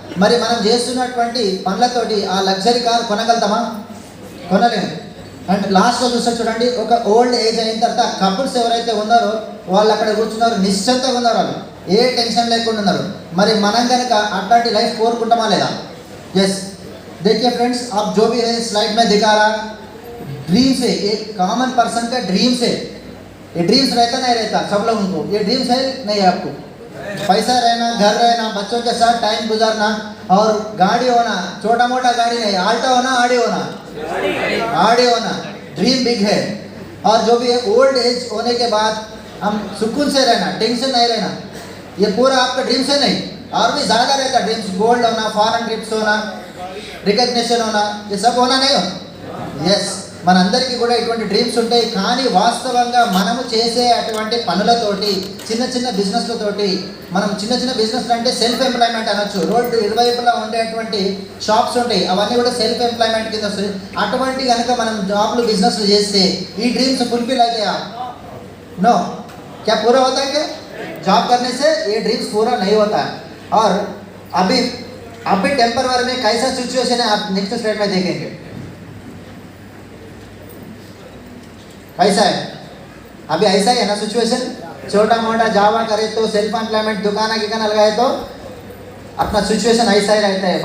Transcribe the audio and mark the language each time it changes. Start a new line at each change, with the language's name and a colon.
Telugu: మరి మనం చేస్తున్నటువంటి పనులతోటి ఆ లగ్జరీ కారు కొనగలుగుతామా? కొనలేము. అండ్ లాస్ట్లో చూస్తే చూడండి, ఒక ఓల్డ్ ఏజ్ అయిన తర్వాత కపుల్స్ ఎవరైతే ఉన్నారో వాళ్ళు అక్కడ కూర్చున్నారు, నిశ్చింతగా ఉన్నారు, వాళ్ళు ఏ టెన్షన్ లేకుండా ఉన్నారు. మరి మనం కనుక అట్లాంటి లైఫ్ కోరుకుంటామా లేదా? ఎస్.
Hindi: देखिए फ्रेंड्स, आप जो भी है स्लाइड में दिखा रहा ड्रीम्स है, एक कॉमन पर्सन का ड्रीम्स है. ये ड्रीम्स रहता नहीं रहता सब लोगों को, ये ड्रीम्स है नहीं आपको? पैसा रहना, घर रहना, बच्चों के साथ टाइम गुजारना और गाड़ी होना, छोटा मोटा गाड़ी नहीं, आल्टो होना, आड़ी होना, आड़ी होना, ड्रीम बिग है. और जो भी है ओल्ड एज होने के बाद हम सुकून से रहना, टेंशन नहीं रहना, ये पूरा आपका ड्रीम्स है नहीं, और भी ज़्यादा रहता ड्रीम्स. गोल्ड होना, फॉरेन ट्रिप्स होना, రికగ్నిషన్ होना, ये सब होना नहीं हो.
Telugu: ఎస్, మనందరికీ కూడా ఇటువంటి డ్రీమ్స్ ఉంటాయి. కానీ వాస్తవంగా మనము చేసే అటువంటి పనులతోటి, చిన్న చిన్న బిజినెస్లతోటి, మనం చిన్న చిన్న బిజినెస్లు అంటే సెల్ఫ్ ఎంప్లాయ్మెంట్ అనొచ్చు. రోడ్డు ఇరువైపులా ఉండేటువంటి షాప్స్ ఉంటాయి, అవన్నీ కూడా సెల్ఫ్ ఎంప్లాయ్మెంట్ కింద వస్తుంది. అటువంటి కనుక మనం జాబ్లు బిజినెస్లు చేస్తే ఈ డ్రీమ్స్ ఫుల్ఫిల్ అవుతాయా?
Hindi: नो. क्या पूरा होता है? क्या जॉब करने से ये ड्रीम्स पूरा नहीं होता है. और अभी टेम्पररी में कैसा सिचुएशन है आप नेक्स्ट स्लाइड में देखेंगे. कैसा है अभी? ऐसा ही है ना सिचुएशन. छोटा मोटा जावा करे तो सेल्फ एम्प्लॉयमेंट दुकाना किकाना लगाए तो अपना सिचुएशन ऐसा ही रहता है.